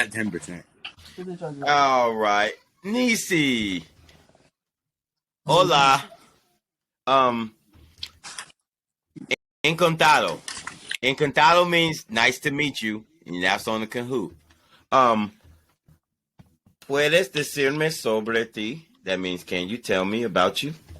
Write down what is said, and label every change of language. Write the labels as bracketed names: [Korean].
[English] At 10%. All right, Nisi. Hola. [Spanish] Encantado. [English] Encantado means nice to meet you, and that's on the Kahoot. [Spanish] Puedes decirme sobre ti? [English] That means, can you tell me about you?